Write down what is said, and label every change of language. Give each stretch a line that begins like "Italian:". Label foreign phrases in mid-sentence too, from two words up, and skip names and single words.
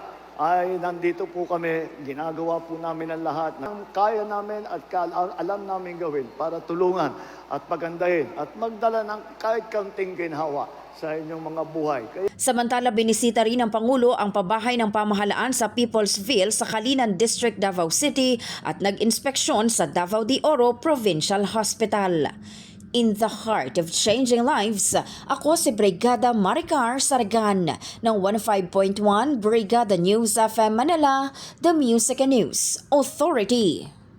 Filipino: Ay nandito po kami, ginagawa po namin ang lahat ng kaya namin at alam namin gawin para tulungan at pagandahin at magdala ng kahit kaunting ginhawa sa inyong mga buhay. Samantala, binisita rin ng Pangulo ang pabahay ng pamahalaan sa Peoplesville sa Kalinan District, Davao City at nag-inspeksyon sa Davao de Oro Provincial Hospital.
English: In the heart of changing lives,
Filipino: ako si Brigada Maricar Saragan ng 105.1 Brigada News FM Manila,
English: The Music and News Authority.